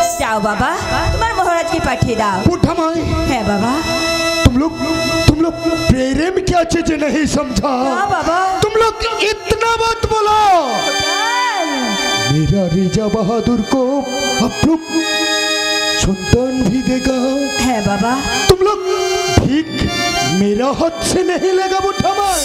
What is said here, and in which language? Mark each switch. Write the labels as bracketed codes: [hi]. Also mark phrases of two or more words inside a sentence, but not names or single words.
[bn] যাও বাবা, তোমার মহারাজকে পাঠিয়ে দাও। [hi] बूढ़ा माई হ্যাঁ बाबा। तुम लोग प्रेम क्या चीज नहीं समझा। हाँ बाबा। तुम लोग इतना मत बोलो। मेरा रेजा बहादुर को आप लोग संतान भी देगा। है बाबा। तुम लोग भीख मेरा हाथ से नहीं लेगा बूढ़ा माई।